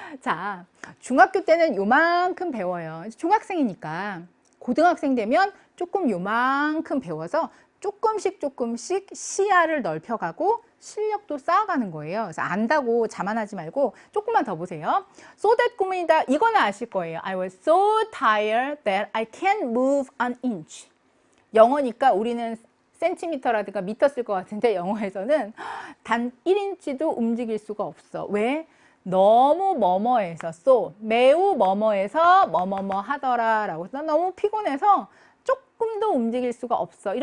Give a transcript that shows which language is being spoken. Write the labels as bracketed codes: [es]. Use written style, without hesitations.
[ko] 자, 중학교 때는 요만큼 배워요. 중학생이니까. 고등학생 되면 조금 요만큼 배워서 조금씩 시야를 넓혀가고 실력도 쌓아가는 거예요. 그래서 안다고 자만하지 말고 조금만 더 보세요. So that 구문이다. 이거는 아실 거예요. [en] I was so tired that I can't move an inch. [ko] 영어니까 우리는 센티미터라든가 미터 쓸 것 같은데 영어에서는 단 1인치도 움직일 수가 없어. 왜? 너무 뭐뭐해서 so, 매우 뭐뭐해서 뭐뭐뭐 하더라 라고 해서 너무 피곤해서 조금도 움직일 수가 없어.